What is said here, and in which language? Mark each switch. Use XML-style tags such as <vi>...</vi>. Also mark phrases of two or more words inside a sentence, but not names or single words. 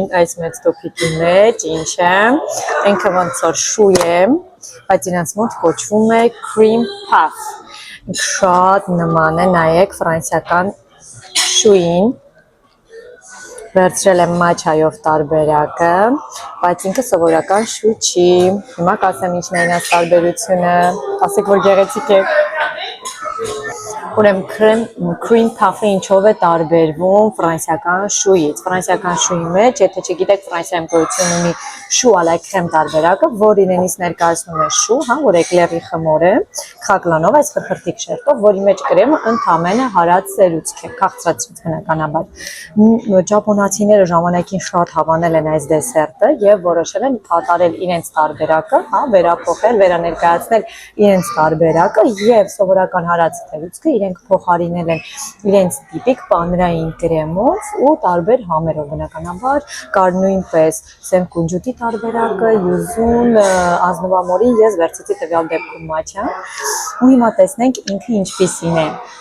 <hy>այս մեծ տոփիկի մեջ, ինչ է, ինքը ոնց որ շու է, բայց իրանց մոտ կոչվում է</hy> <en>cream puff,</en> <hy>շատ նման է, նայեք ֆրանսիական շուին, վերցրել եմ մաչայով տարբերակը, բայց ինքը սովորական շու չի, հիմա կասեմ ինչն է իրանց տարբերությունը, ասեք որ գեղեցիկ է։ Ուրեմն</hy> <en>cream puff-</en> <hy>ը ինչով է տարբերվում ֆրանսիական շուից։ Ֆրանսիական շուի մեջ, եթե չգիտեք, Ֆրանսիայում գոյություն ունի շու</hy> <fr>à la crème</fr> <hy>տարբերակը, որ իրենից ներկայացնում է շու, հա, որ էկլերի խմոր է, քակլանով, այս խրխրթիկ շերտով, որի մեջ կրեմը ընդամենը հարած սերուցք է, քաղցրացած բնականաբար։ Ճապոնացիները ժամանակին շատ հավանել են այս դեսերտը եւ որոշել են կատարել իրենց տարբերակը, հա, վերափոխել, վերաներկայացնել իրենց տարբերակը եւ սովորական հարած սերուցքը իրենք փոխարինել են իրենց տիպիկ պանրային կրեմով ու տարբեր համերով բնականաբար կար նույնպես սև կունջուտի տարբերակը, յուզուն, ազնվամորին ես վերցեցի տվյալ դեպքում մաչա ու հիմա տեսնենք ինքը ինչպիսին է։</hy>